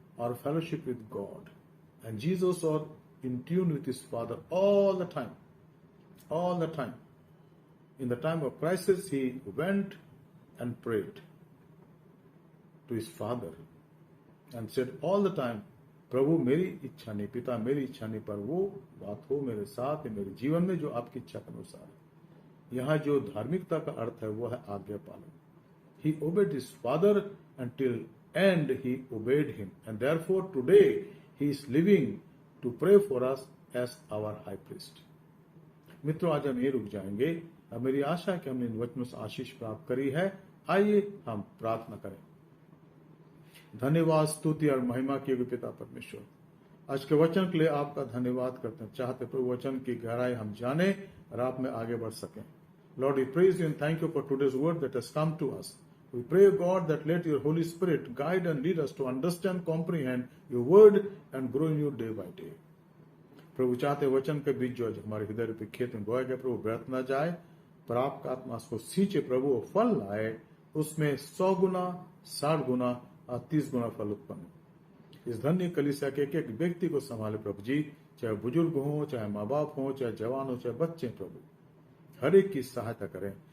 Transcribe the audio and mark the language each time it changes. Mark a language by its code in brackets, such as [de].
[en] Our fellowship with God. And Jesus was in tune with his Father all the time. All the time. In the time of crisis, he went and prayed to his Father and said all the time, [hi] प्रभु मेरी इच्छा नहीं, पिता मेरी इच्छा नहीं, पर वो बात हो मेरे साथ, मेरे जीवन में जो आपकी इच्छा के अनुसार है। यहाँ जो धार्मिकता का अर्थ है वो है आज्ञा पालन। [en] He obeyed his father until end he obeyed him, and therefore today he is living to pray for us as our high priest. [hi] मित्रों, आज हम ये रुक जाएंगे। अब मेरी आशा है कि हमने इन वचनों से आशीष प्राप्त करी है। आइए हम प्रार्थना करें। धन्यवाद, स्तुति और महिमा के योग्य पिता परमेश्वर, आज के वचन के लिए आपका धन्यवाद करते हैं। चाहते प्रभु वचन की गहराई हम जाने और आप में आगे बढ़ सकें। [en] Lord, we praise you and thank you for today's word that has come to us. We pray, God, that let your Holy Spirit guide and lead us to understand, comprehend your word and grow in you day by day. [hi] प्रभु चाहते वचन के बीच जो हमारे हृदय पे खेत में बोया गया प्रभु व्यर्थ न जाए, पर आपका आत्मा उसको सींचे प्रभु, फल लाए, उसमें 100 गुना, 60 गुना और 30 गुना फल उत्पन्न। इस धन्य कलीसिया के एक व्यक्ति को संभाले प्रभु जी, चाहे बुजुर्ग हो, चाहे माँ बाप हो, चाहे जवान हो, चाहे बच्चे, प्रभु हर एक की सहायता करें।